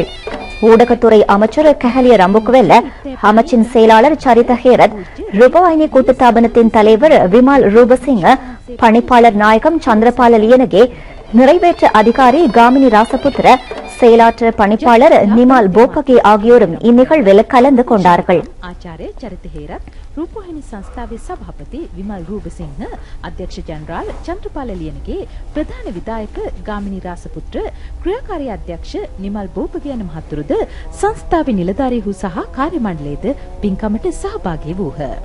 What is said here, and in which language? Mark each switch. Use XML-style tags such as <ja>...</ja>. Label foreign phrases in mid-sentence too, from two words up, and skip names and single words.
<ta>ஊடகத்துறை அமைச்சர் கஹலிய ரம்புக்குவெல்ல, அமைச்சின் செயலாளர் சரித ஹேரத், ரூபவாயினி கூட்டுத்தாபனத்தின் தலைவர் விமால் ரூபசிங்க, பணிப்பாளர் நாயகம் சந்திரபால லியனகே, நிறைவேற்ற அதிகாரி காமினி ராசபுத்திர, செயலாற்ற பணிப்பாளர் நிமால் போப்பகே ஆகியோரும் இந்நிகழ்வில் கலந்து கொண்டார்கள்.</ta> <si>ආචාර්ය චරිත හේරත්, රූපවාහිනී සංස්ථාවේ සභාපති විමල් රූපසිංහ, අධ්‍යක්ෂ ජනරාල් චන්ද්‍රපාල ලියනගේ, ප්‍රධාන විධායක ගාමිණී රාසපුත්‍ර, ක්‍රියාකාරී අධ්‍යක්ෂ නිමල් බෝපගේ යන මහතුරුද සංස්ථාවේ නිලධාරීහු සහ කාර්ය මණ්ඩලයේද පින්කමට සහභාගී වූහ.</si>